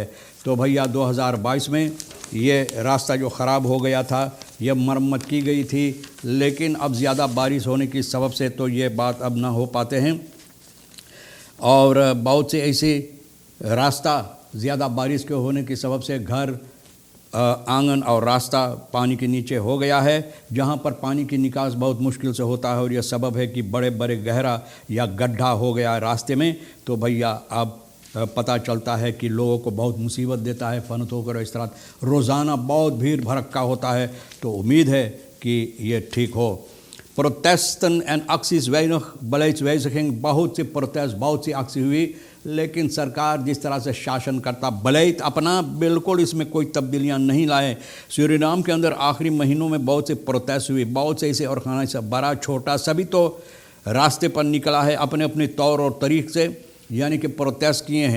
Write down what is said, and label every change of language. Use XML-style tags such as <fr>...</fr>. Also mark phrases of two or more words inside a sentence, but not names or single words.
<hi>तो भैया 2022 में ये रास्ता जो ख़राब हो गया था यह मरम्मत की गई थी, लेकिन अब ज़्यादा बारिश होने की सबब से तो ये बात अब ना हो पाते हैं और बहुत से ऐसे रास्ता ज़्यादा बारिश के होने की सबब से घर आंगन और रास्ता पानी के नीचे हो गया है, जहां पर पानी की निकास बहुत मुश्किल से होता है और यह सबब है कि बड़े बड़े गहरा या गड्ढा हो गया है रास्ते में। तो भैया अब पता चलता है कि लोगों को बहुत मुसीबत देता है फनत होकर इस तरह। रोज़ाना बहुत भीड़ भड़क्का होता है, तो उम्मीद है कि ये ठीक हो।</hi> <nl>Protesten en acties weinig beleidswijziging,</nl> <hi>बहुत सी प्रोटेस्ट, बहुत सी actie हुई, लेकिन सरकार जिस तरह से शासन करता बलैत अपना बिल्कुल इसमें कोई तब्दीलियां नहीं लाए। सूरीनाम के अंदर आखिरी महीनों में बहुत से प्रोटेस्ट हुई, बहुत से ऐसे और खाना से बड़ा छोटा सभी तो रास्ते पर निकला है अपने अपने तौर और तरीक़ से, यानी कि प्रोटेस्ट किए हैं।</hi>